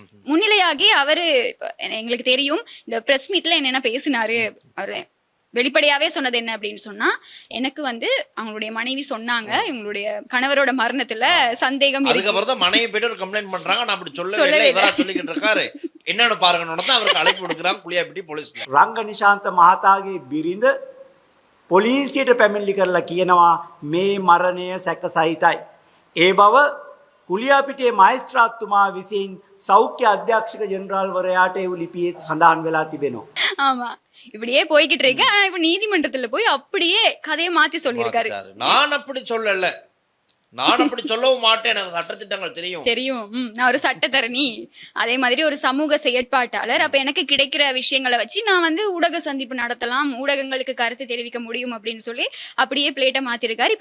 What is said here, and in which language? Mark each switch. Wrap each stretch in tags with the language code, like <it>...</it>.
<ta>முன்னிலையாகி அவரு எங்களுக்கு தெரியும் இந்த பிரஸ் மீட்ல என்னென்ன பேசினாரு. அவரு வெளிப்படையாவே சொன்னது என்ன அப்படின்னு சொன்னா, எனக்கு வந்து அவங்களுடைய மனைவி சொன்னாங்க இவங்களுடைய கணவரோட மரணத்துல சந்தேகம் இருக்கு. மனைவி போயிட்டு ஒரு கம்ப்ளைண்ட் பண்றாங்க, நான் அப்படி சொல்லவே இவரா சொல்லிக்கிட்டு இருக்காரு. என்னன்னு பாருங்க, அவருக்கு அழைப்பு கொடுக்குறாங்க குளியாப்பிட்டி போலீஸ்ல.</ta> <si>රංග නිශාන්ත මහතාගේ බිරිඳ පොලිසියට පැමිණිලි කරලා කියනවා මේ මරණය සැක සහිතයි. ඒ බව කුලියාපිටියේ මහේස්ත්‍රාත්තුමා විසින් සෞඛ්‍ය අධ්‍යක්ෂක ජෙනරාල්වරයාට ඒ ලිපියේ සඳහන් වෙලා තිබෙනවා.</si> <ta>ஆமா, இப்படியே போய்கிட்டு இருக்கு. ஆனா இப்ப நீதிமன்றத்துல போய் அப்படியே கதையை மாத்தி சொல்லியிருக்காரு. நான் அப்படி சொல்லல, நான் அப்படி சொல்லவும் மாட்டேன், எனக்கு சட்டத்திட்டங்கள் தெரியும். நான் ஒரு சட்டத்தரணி, அதே மாதிரி ஒரு சமூக செயற்பாட்டாளர். அப்ப எனக்கு கிடைக்கிற விஷயங்களை வச்சு நான் வந்து ஊடக சந்திப்பு நடத்தலாம், ஊடகங்களுக்கு கருத்து தெரிவிக்க முடியும் அப்படின்னு சொல்லி அப்படியே பிளேட்டை மாத்திருக்காரு.</ta>